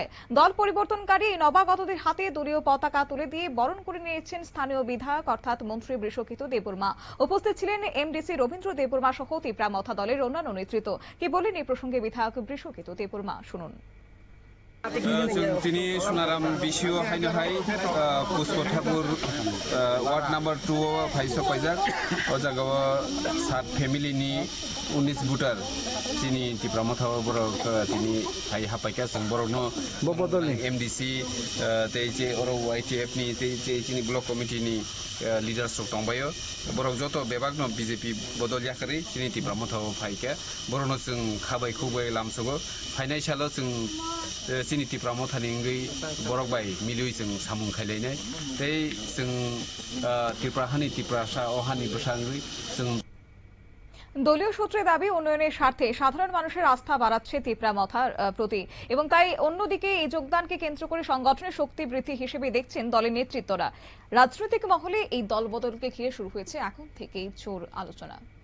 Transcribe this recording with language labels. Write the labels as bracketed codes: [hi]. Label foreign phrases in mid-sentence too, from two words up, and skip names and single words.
[bn] দল পরিবর্তনকারী এই নবাগতদের হাতে দলীয় পতাকা তুলে দিয়ে বরণ করে নিয়েছেন স্থানীয় বিধায়ক অর্থাৎ মন্ত্রী বৃষকিত দেববর্মা। উপস্থিত ছিলেন এমডিসি রবীন্দ্র দেববর্মা সহ তিপ্রামথা দলের অন্যান্য নেতৃত্ব। কি বলেন এই প্রসঙ্গে বিধায়ক বৃষকিত দেববর্মা, শুনুন। [trp] তিনি সোনারাম বিশিও হাইনহাই পুষ্প ঠাকুর [en] ward number [trp] 2 फाइसो पाइजाक ओ जगह 7 फैमिली नि 19 भोटार तिनी तिप्रामथा बरक तिनी हाइ हापाइका जों बरकनो बदलनि एमडीसी तेजे अर वाइटीएफ नि तेजे तिनी [en] block committee [trp] नि लिडार्स दंबायो बरक जत बेबागनो बीजेपी बदल याखरि तिनी तिप्रामथा फाइका बरनो जों खाबाय खुबाय लामसगो फाइनान्सियल जों तिनी तिप्रामथानि गै बरक बाय मिलुइ जों सामुं खाइलायनाय तै जों तिप्राहानि तिप्रासा अहानि बसांगै जों [bn] দলীয় সূত্রে দাবি উন্নয়নের স্বার্থে সাধারণ মানুষের আস্থা বাড়াচ্ছে তিপ্রামথার প্রতি এবং তাই অন্যদিকে এই যোগদানকে কেন্দ্র করে সংগঠনের শক্তি বৃদ্ধি হিসেবে দেখছেন দলের নেতৃত্বরা। রাজনৈতিক মহলে এই দলবদলকে ঘিরে শুরু হয়েছে এখন থেকেই জোর আলোচনা।